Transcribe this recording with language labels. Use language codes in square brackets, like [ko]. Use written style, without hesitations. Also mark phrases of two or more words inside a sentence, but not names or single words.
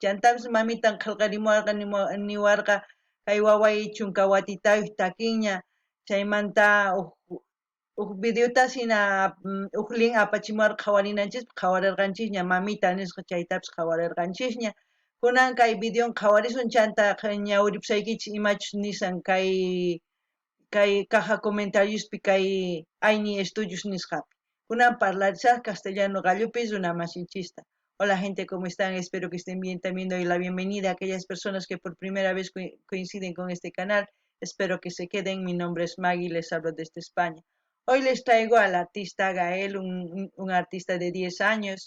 [qu] Chantapas mamitan qillqarimuwarqa niwarqa kay waway chunka watitayuq takinña chaymanta uq videotas hina uq link apachimuwarqa qhawarinanchis qhawarirqanchisña mamita nisqa chaytapas qhawarirqanchisña. Kunan kay videon qhawarisun chanta ñawiripusaykichis imachus nisan kay caja comentariospi kay Aini Estudios nisqapi. Kunan parlarizaq castellano gallupis una masinchista. [es] Hola gente, ¿cómo están? Espero que estén bien. También doy la bienvenida a aquellas personas que por primera vez coinciden con este canal. Espero que se queden. Mi nombre es Maggie, les hablo desde España. Hoy les traigo al artista Gael, un artista de 10 años.